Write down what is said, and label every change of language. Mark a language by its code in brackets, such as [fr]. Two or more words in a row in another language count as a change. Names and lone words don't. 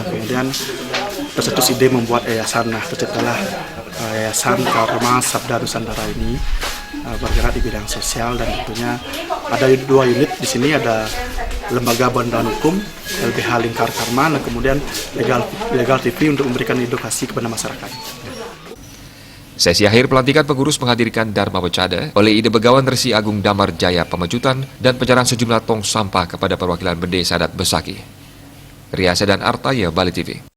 [id] Kemudian tercetus ide membuat yayasan. Nah, terciptalah Yayasan Karma Sabda Nusantara ini bergerak di bidang sosial, dan tentunya ada 2 unit di sini, ada Lembaga Bantuan Hukum LBH Lingkar Karma, dan kemudian Legal TV untuk memberikan edukasi kepada masyarakat. Sesi akhir pelantikan pengurus menghadirkan Dharma Becada oleh Ide Begawan Resi Agung Damar Jaya Pemecutan dan penyerahan sejumlah tong sampah kepada perwakilan Bende Sadat Besaki. Riasa dan Artaya, Bali TV.